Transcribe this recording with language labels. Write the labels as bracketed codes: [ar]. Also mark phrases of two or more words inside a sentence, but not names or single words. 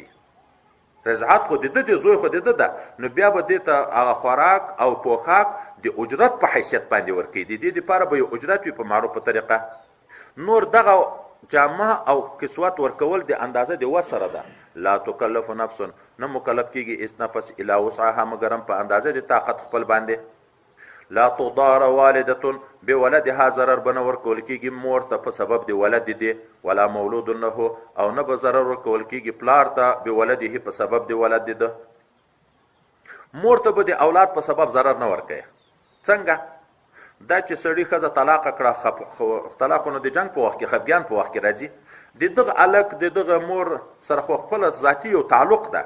[ps] رضاعت خو د ده د زوی خو د ده ده، نو بیا به دې ته هغه خوراک او پوښاک د اجرت په حیثیت باندې ورکوي. د دې دپاره به یو اجرت وي په معروفه طریقه. نور دغه جامه او کسوت ورکول د اندازه د وس سره ده. [ar] لا تکلف نفس، [ps] نه مکلف کیږي اس نفس [ar] الا وسعها [ps] مگر په اندازه د طاقت خپل باندې. [ar] لا تضار والده بولدها، [ps] ضرر بنه ورکول کیږي مور ته په سبب د ولد دی، [ar] ولا مولود له، [ps] او نه به ضرر ورکول کیږي پلار ته بولده په سبب د ولد دی. مور ته به د اولاد په سبب ضرر نه ورکوي. څنګه؟ دا چې سړي ښځه طلاقه کړه، طلاقونه د جنګ په وخت کې خفګان په وخت کې راځي، د دغه الک د دغه مور سره خو خپل ذاتي یو تعلق ده.